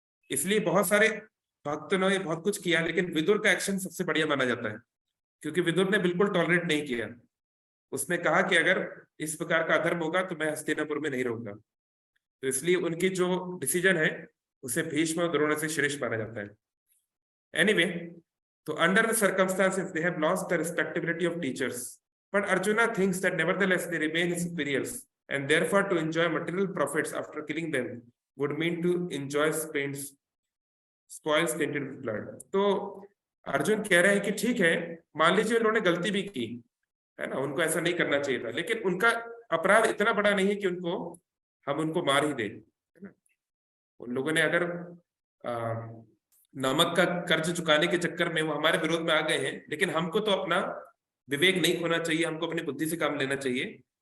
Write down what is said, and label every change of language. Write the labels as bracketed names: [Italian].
[Hindi] इसलिए बहुत सारे भक्तों ने बहुत कुछ किया, लेकिन विदुर का एक्शन सबसे बढ़िया माना जाता है, क्योंकि विदुर ने बिल्कुल टॉलरेट नहीं किया। उसने कहा कि अगर इस प्रकार का अधर्म होगा तो मैं हस्तिनापुर में नहीं रहूंगा। तो इसलिए उनकी जो डिसीजन है उसे भीष्म और द्रोण से श्रेष्ठ माना जाता है। [English] Anyway, so under the circumstances, they have lost the respectability of teachers. But Arjuna thinks that nevertheless they remain his superiors, and therefore to enjoy material profits after killing them would mean to enjoy spoils tainted with blood. [Hindi] तो अर्जुन कह रहे हैं कि ठीक है, मान लीजिए उन्होंने गलती भी की, है ना, उनको ऐसा नहीं करना चाहिए था, लेकिन उनका अपराध इतना बड़ा नहीं है कि हम उनको मार ही दें, है ना। उन लोगों ने अगर नमक का कर्ज चुकाने के चक्कर में वो हमारे विरोध में आ गए हैं, लेकिन हमको तो अपना विवेक नहीं खोना चाहिए, हमको अपनी बुद्धि से काम लेना चाहिए।